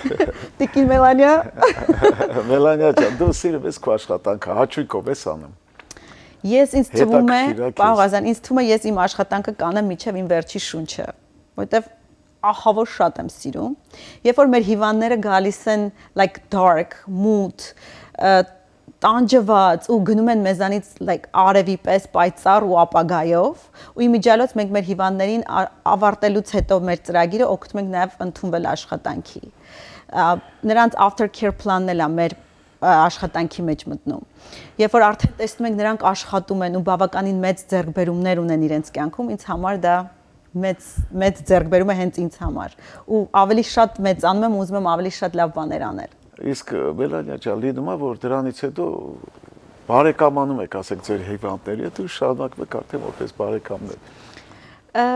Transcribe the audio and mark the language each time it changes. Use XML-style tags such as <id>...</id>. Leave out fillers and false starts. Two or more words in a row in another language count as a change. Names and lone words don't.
<hy>Տիկին Մելանիա։ Մելանիա ջան, դու սիրում ես քո աշխատանքը, հաճույքով ես անում։ Ես ինձ թվում է, պարոն Ղազյան, ինձ թվում է ես իմ աշխատանքը կանեմ մինչև իմ վերջի շունչը, որովհետև ահավոր շատ եմ սիրում։ Երբ որ մեր հիվանդները գալիս են</hy> <en>like dark, mood,</en> <hy>տանջված ու գնում են մեզանից արևի պես պայծառ ու ապագայով ու իմիջիալոց մենք մեր հիվանդներին ավարտելուց հետո մեր ծրագիրը օգնում ենք նաև ընդունվել աշխատանքի։ Նրանց</hy> <en>after care plan-</en> <hy>ն էլ է մեր աշխատանքի մեջ մտնում։ Երբ որ արդեն տեսնում ենք նրանք աշխատում են ու բավականին մեծ ձեռքբերումներ ունեն իրենց կյանքում, ինձ համար դա մեծ ձեռքբերում է հենց ինձ համար ու ավելի շատ մեծանում եմ ու ուզում եմ ավելի շատ լավ բաներ անել։ Իսկ Մելանիա ջան, լինում է, որ դրանից հետո բարեկամանում եք, ասեք ձեր հիվանդների հետ ու շարունակում եք արդեն որպես բարեկամներ։</hy>